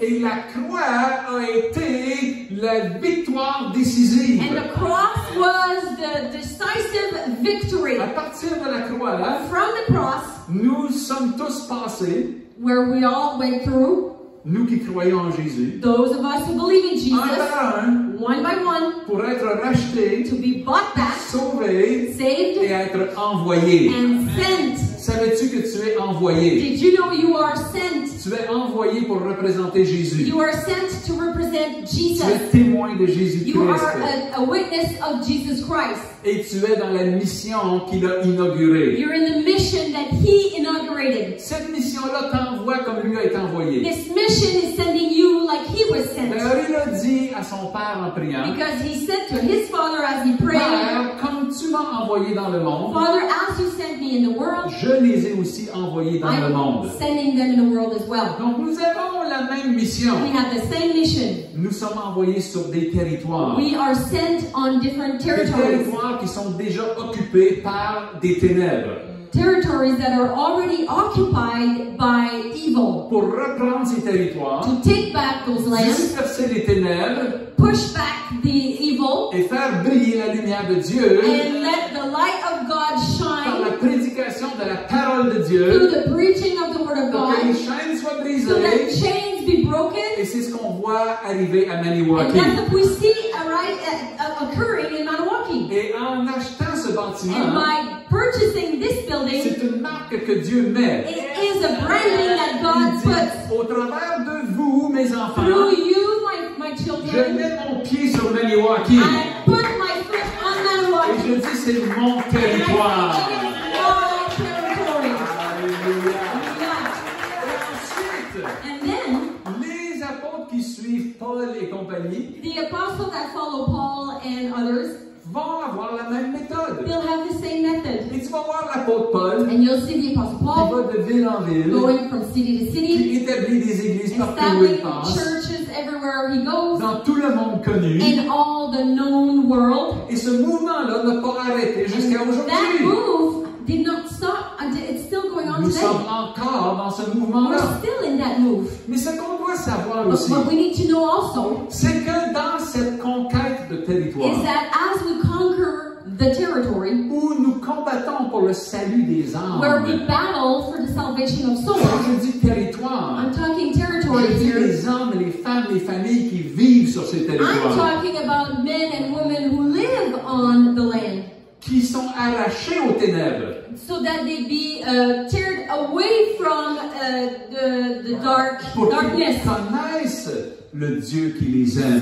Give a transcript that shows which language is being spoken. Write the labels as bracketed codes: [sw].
[fr] Et la croix a été la victoire décisive. [en] And the cross was the decisive victory. [fr] À partir de la croix là, [en] From the cross, [fr] nous sommes tous passés, [en] where we all went through, [fr] nous qui croyons en Jésus, [en] those of us who believe in [fr] un [en] Jesus, [fr] par un, [en] one by one, [fr] pour être rachetés, [en] to be bought back, [fr] sauvés [en] saved, [fr] et être envoyés. [en] and sent. [fr] Savais-tu que tu es envoyé? [en] Did you know you are sent? [fr] Tu es envoyé pour représenter Jésus. [en] You are sent to represent [fr] Tu [en] Jesus. [fr] es témoin de Jésus-Christ. [en] You are a witness of Jesus Christ. [fr] Et tu es dans la mission qu'il a inaugurée. [en] You're in the mission that He inaugurated. [fr] Cette mission-là t'envoie comme lui a été envoyé. [en] This mission is sending you like He was sent. [fr] D'ailleurs, il a a dit à son père en priant, [en] Because he said to his father as he prayed, [fr] Père, comme tu m'as envoyé dans le monde, [en] Father, as you sent me in the world, [fr] je les ai aussi envoyés dans le monde. [en] I'm sending them in the world as well. [fr] Donc nous avons la même mission. [en] We have the same mission. [fr] Nous sommes envoyés sur des territoires. [en] We are sent on different [fr] Des [en] territories. [fr] territoires qui sont déjà occupés par des ténèbres. [en] Territories that are already occupied by evil. [fr] Pour reprendre ces territoires, [en] To take back those lands, [fr] disperser les ténèbres [en] push back the evil, [fr] et faire briller la lumière de Dieu [en] and let the light of God [fr] par la [en] shine [fr] prédication de la parole de [en] through [fr] Dieu [en] the preaching of the Word of [fr] pour que les [en] God, [fr] chaînes soient [en] so that [fr] brisées. [en] chains be broken. [fr] Et c'est ce qu'on voit arriver à [en] And [fr] Maniwaki. [en] that's what we see occurring in Maniwaki. [fr] Et en achetant ce [en] And [fr] bâtiment, [en] by purchasing this building, [fr] c'est une marque que Dieu met. [en] it is a branding that God [fr] Il [en] puts [fr] dit, au travers de vous, mes enfants, [en] through you, my [fr] je [en] children. [fr] mets mon pied sur Maniwaki. [en] I put my foot on [fr] Et je dis, c'est mon [en] And I [fr] territoire. [en] say it is my territory. [fr] Alléluia. [en] Hallelujah. [fr] Et ensuite, [en] And then, [fr] les apôtres qui suivent Paul et compagnie [en] the apostles that follow Paul and others, [fr] vont avoir la même méthode. [en] they'll have the same method. [fr] Et tu vas voir l'apôtre Paul [en] And you'll see the apostle [fr] qui [en] Paul [fr] va de ville en ville, [en] going from city to city, [fr] qui établit des églises partout où il [en] establishing [fr] passe, [en] churches everywhere he goes, [fr] dans tout le monde connu. [en] in all the known world. [fr] Et ce mouvement-là n'a pas arrêté jusqu'à [en] That [fr] aujourd'hui. [en] move did not stop until it's still going on [fr] Nous [en] today. [fr] sommes encore dans ce [en] We're [fr] mouvement-là. [en] still in that move. [fr] Mais ce qu'on doit savoir [en] But [fr] aussi, [en] what we need to know also [fr] c'est que dans cette conquête de territoire, [en] is that as we conquer the territory, [fr] où nous combattons pour le salut des [en] where we [fr] âmes, [en] battle for the salvation of [fr] quand [en] souls, [fr] je dis territoire, [en] I'm talking territory [fr] je dis [en] here. [fr] les hommes, les femmes, les familles qui vivent sur ces [en] I'm [fr] territoires, [en] talking about men and women who live on the land, [fr] qui sont arrachés aux ténèbres, [en] so that they be teared away from the [fr] pour [en] darkness, [fr] qu'ils connaissent le Dieu qui les aime.